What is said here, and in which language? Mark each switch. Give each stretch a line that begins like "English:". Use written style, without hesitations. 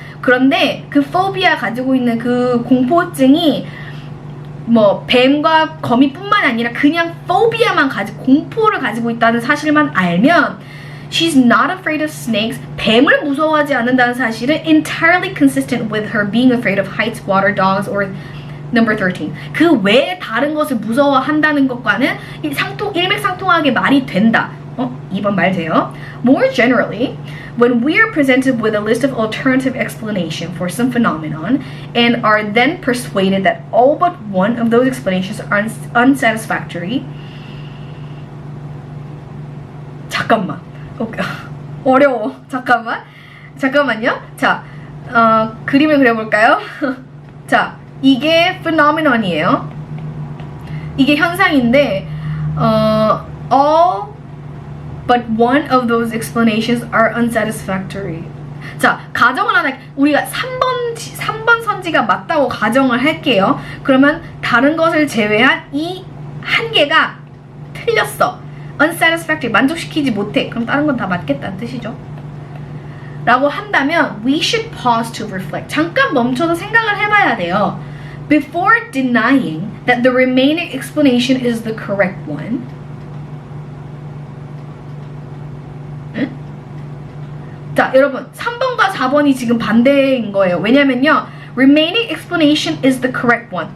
Korean: 그런데 그 phobia 가지고 있는 그 공포증이 뭐 뱀과 거미뿐만 아니라 그냥 phobia만 공포를 가지고 있다는 사실만 알면
English: she's not afraid of snakes,
Korean: 뱀을 무서워하지 않는다는 사실은
English: entirely consistent with her being afraid of heights, water, dogs, or number 13.
Korean: 그 외에 다른 것을 무서워한다는 것과는 일맥상통하게 말이 된다. 2번 말 돼요.
English: More generally, when we are presented with a list of alternative explanation for some phenomenon and are then persuaded that all but one of those explanations are unsatisfactory.
Korean: 잠깐만. 어려워. 잠깐만요. 자, 그림을 그려볼까요? 자, 이게 phenomenon이에요. 이게 현상인데,
English: all but one of those explanations are unsatisfactory.
Korean: 자, 가정을 하나, 우리가 3번 선지가 맞다고 가정을 할게요. 그러면 다른 것을 제외한 이 한 개가 틀렸어. unsatisfactory, 만족시키지 못해. 그럼 다른 건 다 맞겠다는 뜻이죠. 라고 한다면
English: we should pause to reflect.
Korean: 잠깐 멈춰서 생각을 해봐야 돼요.
English: Before denying that the remaining explanation is the correct one.
Korean: 응? 자, 여러분 3번과 4번이 지금 반대인 거예요. 왜냐면요,
English: remaining explanation is the correct one.